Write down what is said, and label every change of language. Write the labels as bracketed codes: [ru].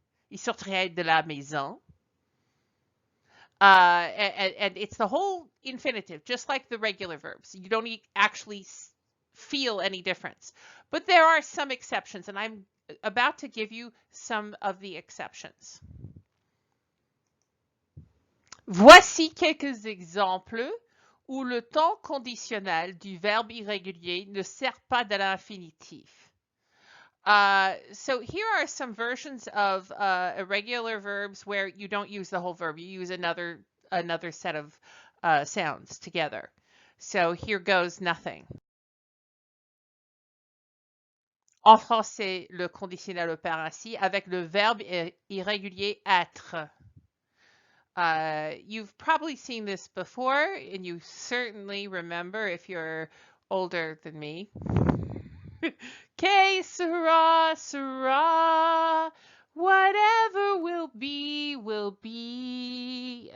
[fr] Il sortirait de la maison. [en] And it's the whole infinitive, just like the regular verbs. You don't actually feel any difference. But there are some exceptions, and I'm about to give you some of the exceptions. [fr] Voici quelques exemples où le temps conditionnel du verbe irrégulier ne sert pas de l'infinitif. [en] So here are some versions of irregular verbs where you don't use the whole verb. You use another set of sounds together. So here goes nothing. [fr] En français, le conditionnel opère ainsi avec le verbe irrégulier être. [en] You've probably seen this before, and you certainly remember if you're older than me. [es] Que sera, sera. [en] Whatever will be, will be.